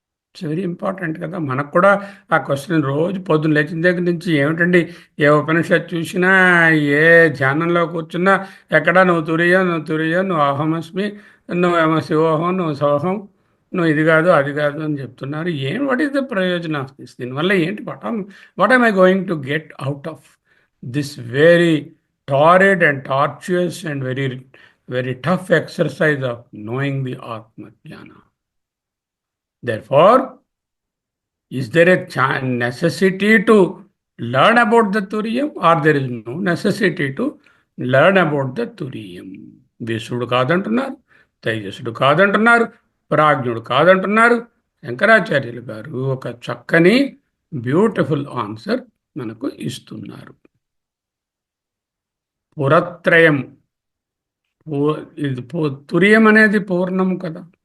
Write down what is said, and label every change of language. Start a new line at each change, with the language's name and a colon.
English: it's very important
Telugu: కదా. మనకు కూడా ఆ క్వశ్చన్ రోజు పొద్దున్న లేచిన దగ్గర నుంచి ఏమిటండి, ఏ ఉపనిషత్తు చూసినా ఏ ధ్యానంలో కూర్చున్నా ఎక్కడా నువ్వు తురియో నువ్వు తురియో నువ్వు అహమస్మి, నువ్వేమో శివోహం నువ్వు సోహం, నువ్వు ఇది కాదు అది కాదు అని చెప్తున్నారు.
English: What is the ప్రయోజనం of this?
Telugu: దీనివల్ల ఏంటి?
English: What I going to get out of this very tired and torturous and very very tough exercise of knowing the ఆత్మజ్ఞాన? Therefore, is there a necessity to learn about the Turiyam, or there is no necessity to learn about the Turiyam?
Telugu: విశ్వడు కాదంటున్నారు, తేజస్సుడు కాదంటున్నారు, ప్రాజ్ఞుడు కాదంటున్నారు. శంకరాచార్యులు గారు ఒక చక్కని beautiful answer మనకు ఇస్తున్నారు. పురత్రయం, ఇది తురియం అనేది పూర్ణము కదా.